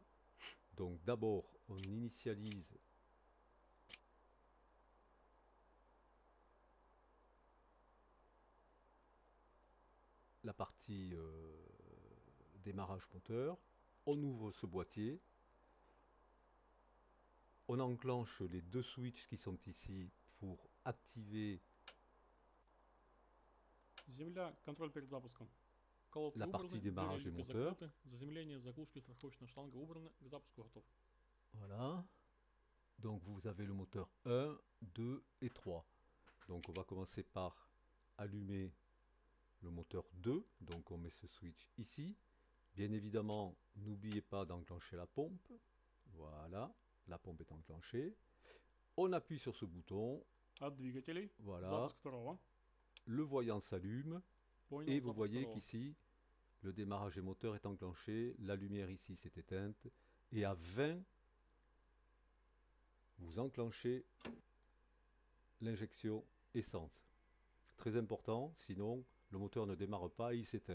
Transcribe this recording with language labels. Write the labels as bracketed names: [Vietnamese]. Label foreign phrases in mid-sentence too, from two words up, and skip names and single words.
[French] Donc d'abord, on initialise la partie démarrage moteur. On ouvre ce boîtier. On enclenche les 2 switches qui sont ici pour activer [Russian] Земля, контроль перед запуском. Колодки [French] la [Russian] убраны, [French] partie [Russian] двери [French] démarrage des [Russian] люки [French] moteurs. [Russian] закрыты, заземление, заглушки, страховочная шланга убраны, к запуску готов. [French] Voilà. Donc vous avez le moteur 1, 2 et 3. Donc on va commencer par allumer le moteur 2. Donc on met ce switch ici. Bien évidemment, n'oubliez pas d'enclencher la pompe. Voilà, la pompe est enclenchée. On appuie sur ce bouton. [Russian] От двигателей. [French] Voilà. [Russian] Запуск второго. [French] Le voyant s'allume. [Russian] Понял, [French] Et vous [Russian] запуск [French] voyez [Russian] второго. [French] qu'ici, le démarrage des moteurs est enclenché. La lumière ici s'est éteinte. Et à 20, vous enclenchez l'injection essence. Très important, sinon le moteur ne démarre pas et il s'éteint.